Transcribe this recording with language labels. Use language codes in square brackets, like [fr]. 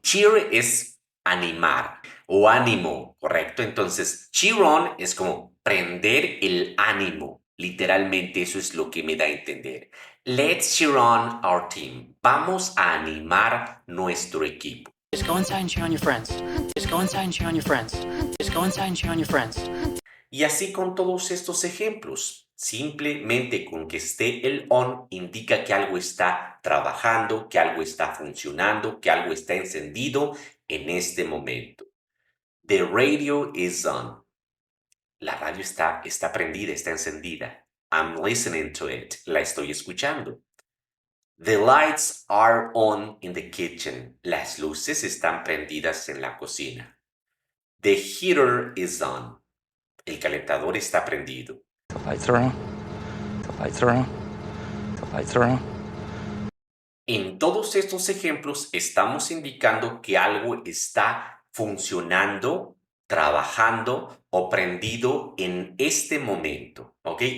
[es] Cheer es animar o ánimo, ¿correcto? Entonces, cheer on es como prender el ánimo. Literalmente eso es lo que me da a entender. Let's cheer on our team. Vamos a animar nuestro equipo. [en] Just go inside and cheer on your friends. Just go inside and cheer on your friends. Just go inside and cheer on your friends. [es] Y así con todos estos ejemplos. Simplemente con que esté el on indica que algo está trabajando, que algo está funcionando, que algo está encendido en este momento. The radio is on. La radio está prendida, está encendida. [en] I'm listening to it. La estoy escuchando. The lights are on in the kitchen. [es] Las luces están prendidas en la cocina. The heater is on. El calentador está prendido. [en] The lights are on. The lights are on. The lights are on. [es] En todos estos ejemplos estamos indicando que algo está funcionando, trabajando o prendido en este momento, ¿ok?